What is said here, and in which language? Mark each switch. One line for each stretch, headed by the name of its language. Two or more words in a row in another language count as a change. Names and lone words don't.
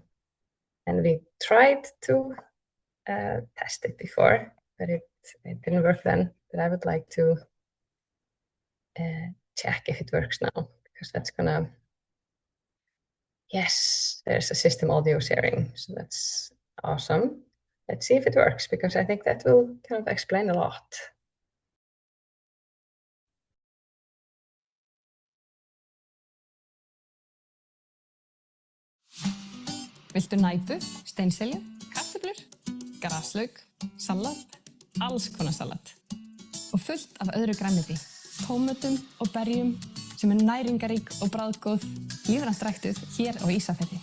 English: And we tried to test it before, but it didn't work then. But I would like to check if it works now, because that's gonna, yes, there's a system audio sharing, so that's awesome. Let's see if it works, because I think that will kind of explain a lot.
Icelandic: Viltu næpu, steinselju, kartöflur, graslauk, salat, alls konar salat. Og fullt af öðru grænmeti, tómötum og berjum sem næringarík og bragðgóð, lífrænt ræktuð hér á Ísafirði.